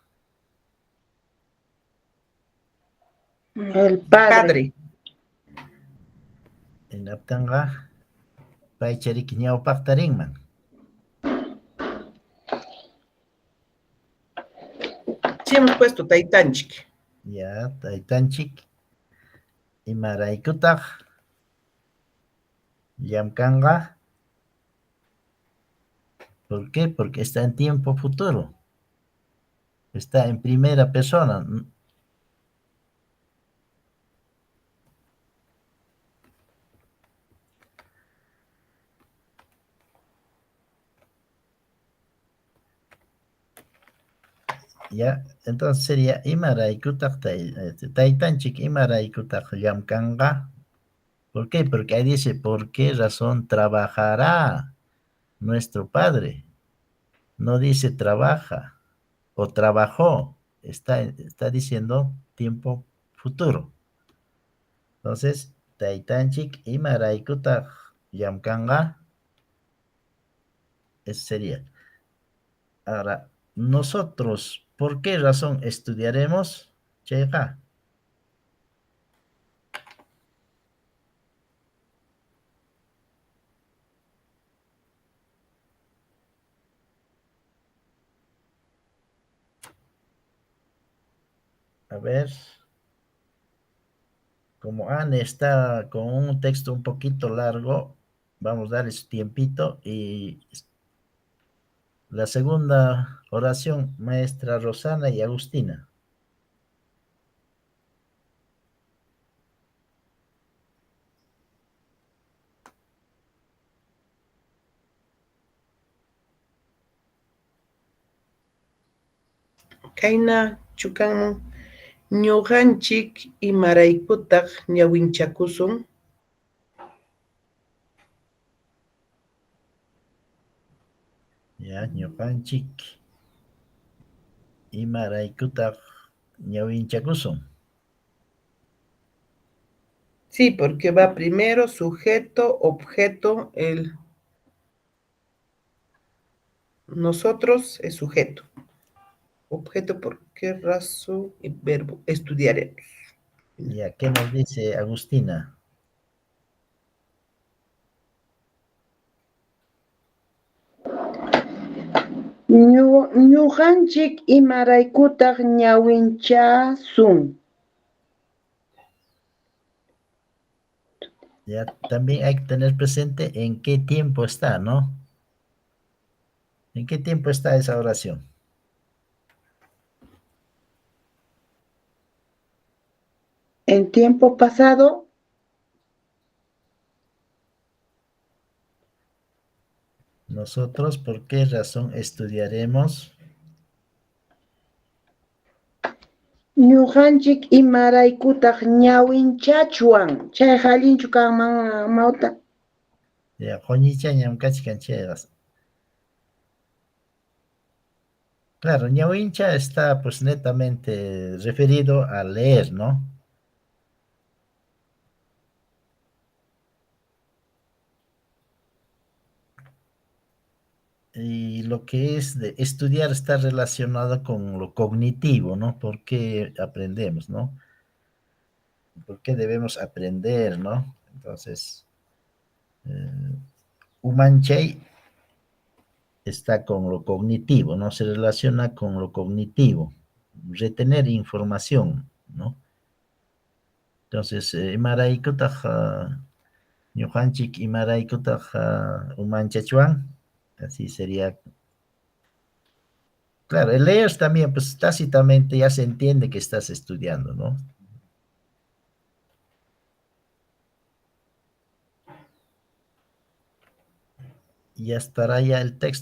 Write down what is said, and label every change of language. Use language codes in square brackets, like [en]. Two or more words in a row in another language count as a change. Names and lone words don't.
[es] El padre. Padre. [qu] En Aptanga, Paicharik ñawpaqtarinman. [es] Sí hemos puesto taitanchik. Ya, taytanchik. [qu] Imaraykutaq llamkanqa. [es] ¿Por qué? Porque está en tiempo futuro. Está en primera persona. Ya, entonces sería [qu] imaraykutaq taytanchik imaraykutaq llamkanqa. [es] ¿Por qué? Porque ahí dice, ¿por qué razón trabajará nuestro padre? No dice trabaja o trabajó. Está diciendo tiempo futuro. Entonces, [qu] taytanchik imaraykutaq llamkanqa. [es] Eso sería. Ahora, nosotros, ¿por qué razón estudiaremos? [qu] Chayqa. [es] A ver, como Anne está con un texto un poquito largo, vamos a darle su tiempito y la segunda oración, maestra Rosana y Agustina. [qu] Kayna chukanman ñuqanchik imaraykutaq ñawinchakusun. Ya, ñuqanchik imaraykutaq ñawinchakusun. [es] Sí, porque va primero sujeto, objeto, el nosotros es sujeto. Objeto, ¿por qué razón? Y verbo, estudiaremos. Ya, ¿qué nos dice Agustina? [qu] Ñuqanchik imaraykutaq ñawinchasun. [es] Ya, también hay que tener presente en qué tiempo está, ¿no? ¿En qué tiempo está esa oración? En tiempo pasado. Nosotros, ¿por qué razón estudiaremos? [qu] Ñuqanchik imaraykutaq ñawinchachuan. Chay hallinchu kanman mauta. Ya, qoñichañam kachkanchayqa. [es] Claro, ñawincha está pues netamente referido a leer, ¿no? Y lo que es de estudiar está relacionado con lo cognitivo, ¿no? ¿Por qué aprendemos, no? ¿Por qué debemos aprender, no? Entonces, Umanchay está con lo cognitivo, ¿no? Se relaciona con lo cognitivo, retener información, ¿no? Entonces, [qu] imaraykutaq ñuqanchik imaraykutaq umanchachuan, [es] así sería. Claro, el leer también, pues tácitamente ya se entiende que estás estudiando, ¿no? Ya estará ya el texto.